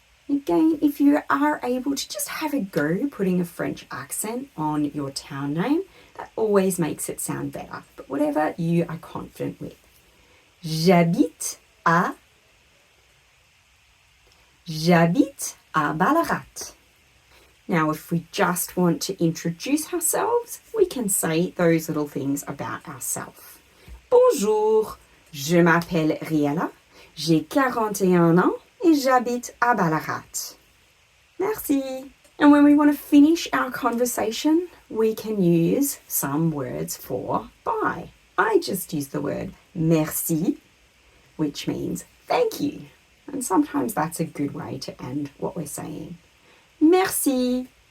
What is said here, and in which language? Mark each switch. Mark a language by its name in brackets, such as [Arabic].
[English] Again, if you are able to just have a go putting a French accent on your town name, that always makes it sound better, but whatever you are confident with. [French] J'habite à Ballarat. [English] Now, if we just want to introduce ourselves, we can say those little things about ourselves. [French] Bonjour, je m'appelle Riella, j'ai 41 ans et j'habite à Ballarat. Merci. [English] And when we want to finish our conversation, we can use some words for bye. I just use the word merci, which means thank you. And sometimes that's a good way to end what we're saying. Merci.